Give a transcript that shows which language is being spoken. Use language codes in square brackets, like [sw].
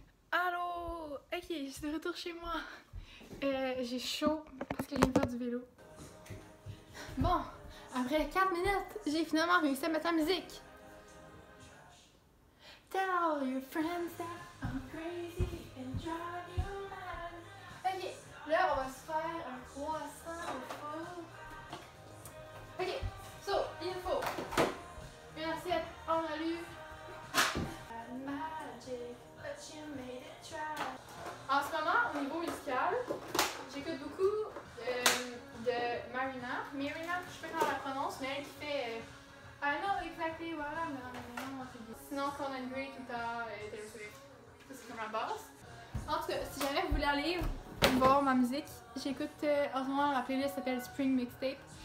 [fr] Allô? Ok, je suis de retour chez moi. J'ai chaud parce que je viens de faire du vélo. Bon, après 4 minutes, j'ai finalement réussi à mettre la musique. [en] Tell all your friends that I'm crazy and drive you mad. [fr] Ok, là on va se faire un croissant au four. [en] Ok, so, [fr] il faut une assiette en alu. [en] Magic, but you made it try. [fr] En ce moment, au niveau musical, j'écoute beaucoup de Marina. Marina, je sais pas comment la prononce, mais elle qui fait [en] I know exactly what I'm doing. [fr] Sinon, Conan Gray, tout le temps, Taylor Swift. Ça, c'est comme la base. En tout cas, si jamais vous voulez aller voir ma musique, j'écoute en ce moment, la playlist s'appelle Spring Mixtape.